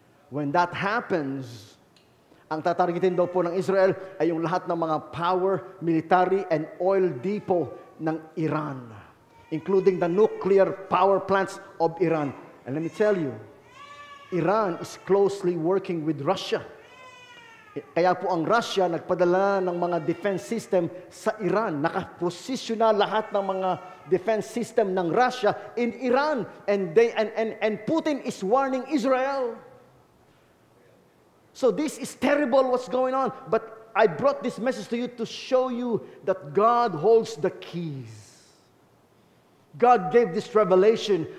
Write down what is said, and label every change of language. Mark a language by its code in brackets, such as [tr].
[en] When that happens, [tl] ang tatargetin daw po ng Israel ay yung lahat ng mga [en] power, military, and oil depot ng Iran, including the nuclear power plants of Iran. And let me tell you, Iran is closely working with Russia. [tl] Kaya po ang Russia nagpadala ng mga defense system sa Iran. Nakaposisyon na lahat ng mga defense system ng Russia in Iran. [en] And Putin is warning Israel. So this is terrible what's going on. But I brought this message to you to show you that God holds the keys. God gave this revelation.